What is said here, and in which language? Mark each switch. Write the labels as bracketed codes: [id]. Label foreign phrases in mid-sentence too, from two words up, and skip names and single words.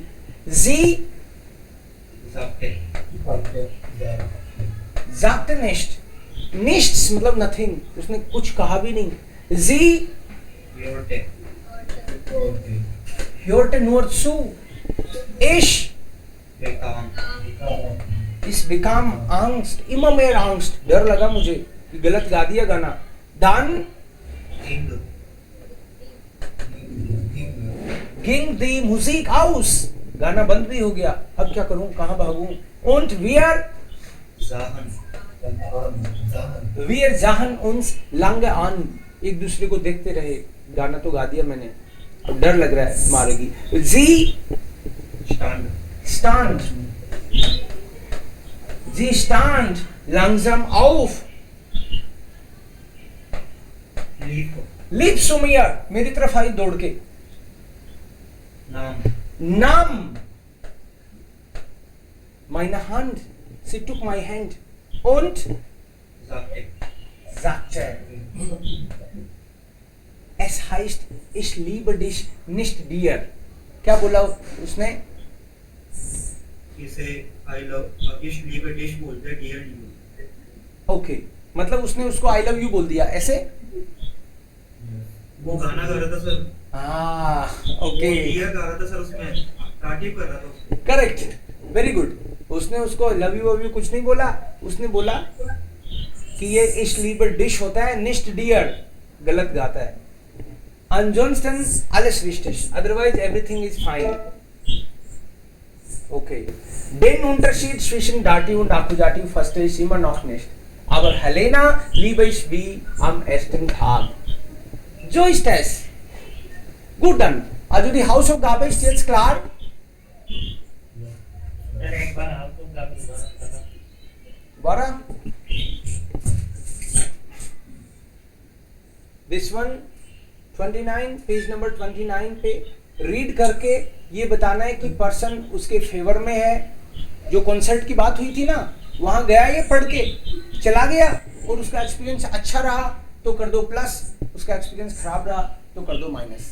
[de] Sie sagte nicht. [hi] Nichts मतलब nothing, उसने कुछ कहा भी नहीं। [de] Sie hörte nur zu. Ich bekam Angst, immer mehr Angst, [hi] डर लगा मुझे कि गलत गा दिया गाना। [de] Dann ging die Musik aus, [hi] गाना बंद भी हो गया। अब क्या करूं, कहां भागूं? Und wir sahen uns lange an, एक दूसरे को देखते रहे। गाना तो गा दिया मैंने, अब डर लग रहा है मारेगी। [de] Sie stand langsam auf, lief zu mir, [hi] मेरी तरफ आई दौड़ के। [de] Nahm meine Hand, sie [en] took my hand [de] und sagte, es heißt, ich liebe dich nicht dir. [hi] क्या बोला उसने? इसे [en] I love [de] ich liebe dich [hi] बोलते हैं, dear नहीं बोलते। ओके, मतलब उसने उसको [en] I love you [hi] बोल दिया ऐसे? वो गाना गा रहा था सर। ओके, dear गा रहा था सर, उसमें तारीफ कर रहा था उसको। [en] correct, very good. [hi] उसने उसको [en] love you [hi] कुछ नहीं बोला, उसने बोला कि ये [de] ich lieber dich [hi] होता है, निस्ट डियर गलत गाता है। [de] Ansonsten alles richtig, [en] otherwise everything is fine. Okay. [de] Den Unterschied zwischen Dativ und Akkusativ verstehe ich immer noch nicht. Aber Helena liebe ich wie am ersten Tag. So ist es. Gut dann. Also die Hausaufgabe ist jetzt klar. [hi] एक बार आपको गाना [en] Bara? This one 29, [hi] पेज नंबर 29 पे रीड करके ये बताना है कि पर्सन उसके फेवर में है। जो कॉन्सर्ट की बात हुई थी ना, वहां गया ये पढ़ के चला गया और उसका एक्सपीरियंस अच्छा रहा तो कर दो प्लस, उसका एक्सपीरियंस खराब रहा तो कर दो माइनस।